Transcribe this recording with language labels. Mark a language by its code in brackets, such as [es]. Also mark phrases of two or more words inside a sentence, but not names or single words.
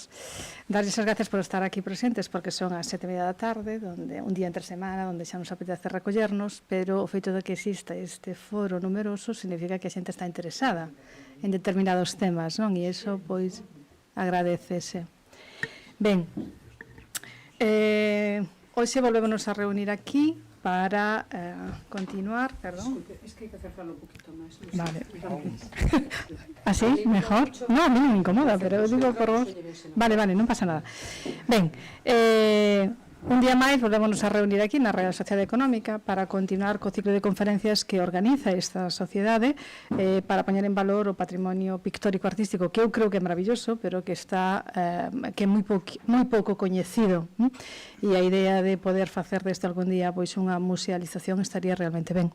[gl] Darles as gracias por estar aquí presentes, porque son as 7:30 da tarde, donde un día entre semana, onde xa nos apetece recollernos, pero o feito de que exista este foro numeroso significa que a xente está interesada en determinados temas, non? E iso, pois, agradecese. Ben, hoxe volvémonos a reunir aquí para continuar, perdón. [es] Es que hay que acercarlo un poquito más. No vale. ¿Así? ¿Mejor? No, a mí no me incomoda, pero digo por vos. [gl] Vale, vale, non pasa nada. Ben, un día máis volvémonos a reunir aquí na Real Sociedade Económica para continuar co ciclo de conferencias que organiza esta sociedade para poñer en valor o patrimonio pictórico artístico, que eu creo que é maravilloso, pero que está que é moi pouco coñecido, e a idea de poder facer deste algún día pois unha musealización estaría realmente ben.